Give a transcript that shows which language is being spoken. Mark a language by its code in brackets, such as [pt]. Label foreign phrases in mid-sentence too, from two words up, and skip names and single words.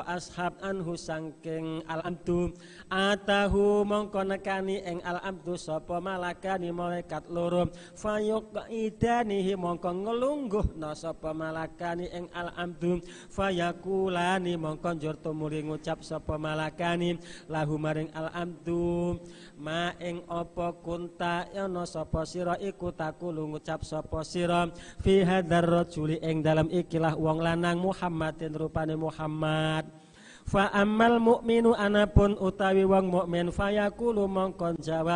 [jv] ashab anhu sangking [ar] العبد أتاه [jv] mongko nekani ing al-abdu sapa malakani malaikat loro fayuqidanihi mongko nglungguhna sapa malakani ing al-abdu fayakulani mongko njur tumuli ngucap sapa malakani lahu maring al-abdu ma ing apa kunta yana sapa sira iku takulu ngucap sapa sira [ar] في هذا الرجل [jv] ing dalam ikilah wong lanang Muhammadin rupane Muhammad [ar] فأما المؤمن [jv] anapun utawi wong mukmin fayaqulu mongkon jawab